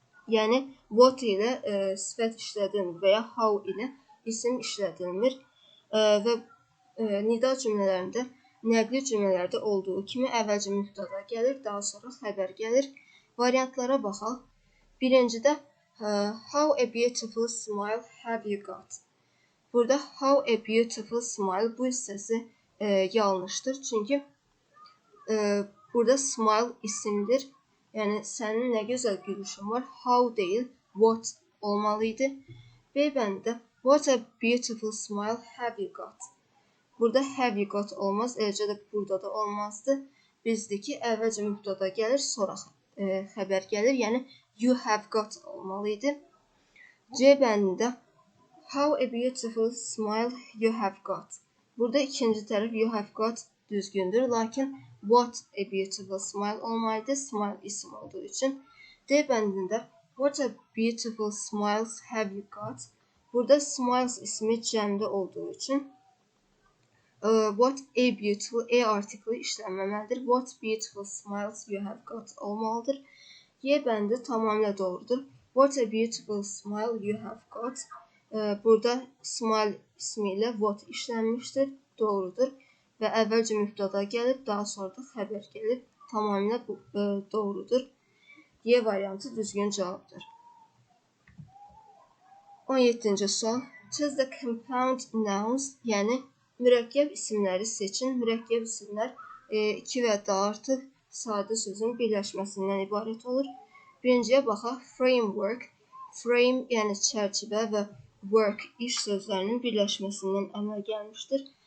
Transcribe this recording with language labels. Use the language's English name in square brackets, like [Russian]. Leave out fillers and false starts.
[Azerbaijani] Yəni what ilə sifət işlədilmir və ya how ilə isim işlədilmir və nida cümlələrində nəqli cümlələrdə olduğu kimi əvvəlcə mübtəda gəlir, daha sonra xəbər gəlir. Variantlara baxaq. Birincidə [English] how a beautiful smile have you got? [Azerbaijani] Burada [English] how a beautiful smile [Azerbaijani] bu hissəsi yanlışdır. Çünki burada smile isimdir. Yəni sənin nə gözəl gülüşün var. How deyil, what olmalıydı. B bəndində [English] what a beautiful smile have you got? [Azerbaijani] Burada [English] have you got [Azerbaijani] olmaz, eləcə də burada da olmazdı. Bizdəki əvvəlcə mübtəda gəlir, sonra xəbər gəlir. Yəni [English] you have got [Azerbaijani] olmalıydı. C bəndində [English] how a beautiful smile you have got. [Azerbaijani] Burada ikinci tərəf you have got düzgündür, lakin [English] what a beautiful smile [Azerbaijani] olmalıydı, smile isim olduğu üçün. D bəndində [English] what a beautiful smiles have you got. [Azerbaijani] Burada smiles ismi cəmdə olduğu üçün what a beautiful, a artikli işlənməməlidir. [English] What beautiful smiles you have got olmalıdır. [Azerbaijani] Y bəndi tamamilə doğrudur. [English] What a beautiful smile you have got. [Azerbaijani] Burada smile ismi ilə what işlənmişdir. Doğrudur. Və əvvəlcə mübtəda gəlir, daha sonra da xəbər gəlir. Tamamilə doğrudur. Y variantı düzgün cavabdır. 17-ci sual. [English] Choose the compound nouns, [Azerbaijani] yəni mürəkkəb isimləri seçin. Mürəkkəb isimlər iki və daha artıq sadə sözün birləşməsindən ibarət olur. Birinciyə baxaq. Framework. Frame yəni çərçivə və work iş sözlərinin birləşməsindən əmələ gəlmişdir.